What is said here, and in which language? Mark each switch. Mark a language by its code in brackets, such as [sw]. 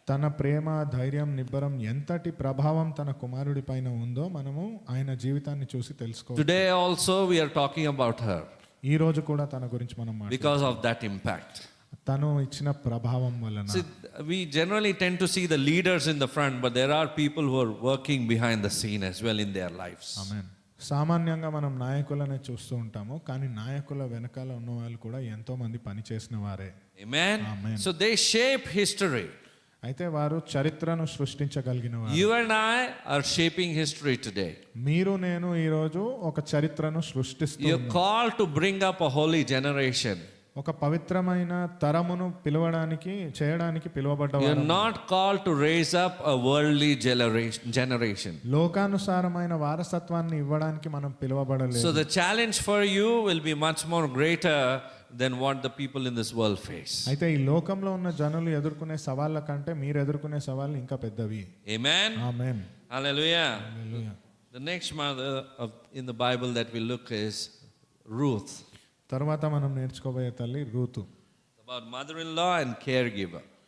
[te] తన ప్రేమ, ధైర్యం, నిబ్బరం ఎంతటి ప్రభావం తన కుమారుడి పైన ఉందో మనము ఆయన జీవితాన్ని చూసి తెలుసుకోవచ్చు. [en] Today also we are talking about her [te] ఈ రోజు కూడా తన గురించి మనం [en] because of that impact. [te] తను ఇచ్చిన ప్రభావం వలన. [en] See, we generally tend to see the leaders in the front, but there are people who are working behind the scene as well in their lives. [te] ఆమేన్. సామాన్యంగా మనం నాయకులనే చూస్తూ ఉంటాము, కానీ నాయకుల వెనకాల ఉన్న వాళ్ళు కూడా ఎంతో మంది పని చేసిన వారే. [en] Amen. Amen. So they shape history. [te] అయితే వారు చరిత్రను సృష్టించగలిగిన వారు. [en] You and I are shaping history today. [te] మీరు నేను ఈ రోజు ఒక చరిత్రను సృష్టిస్తూ [en] You're called to bring up a holy generation. [te] ఒక పవిత్రమైన తరమును చేయడానికి [en] You're [te] పిలువబడ్డవారు. [en] not called to raise up a worldly generation. [te] లోకానుసారమైన వారసత్వాన్ని ఇవ్వడానికి మనం పిలువబడలేదు. [en] So the challenge for you will be much more greater than what the people in this world face. [te] అయితే ఈ లోకంలో ఉన్న జనులు ఎదుర్కొనే సవాళ్ళ కంటే మీరు ఎదుర్కొనే సవాళ్ళు ఇంకా పెద్దవి. [en] Amen. [te] Amen. [en] Hallelujah. [te] Hallelujah. [en] The next mother in the Bible that we look is Ruth. [te] తర్వాత మనం నేర్చుకోబోయే తల్లి Ruth. [en] About mother-in-law and caregiver.